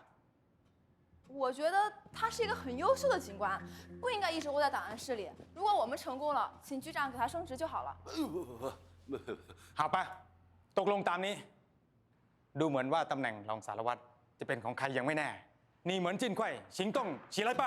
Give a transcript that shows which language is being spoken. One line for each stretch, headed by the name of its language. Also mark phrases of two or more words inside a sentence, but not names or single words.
Chinese: 我觉得他是一个很优秀的警官，不应该一直窝在档案室里。如果我们成功了，请局长给他升职就好了。
Thai: 好吧ตกลงตามนี้ดูเหมือนว่าตำแหน่งรองสารวัตรจะเป็นของใครยังไม่แน่นี่เหมือนจิ้นไขว้
Chinese: 行动起来吧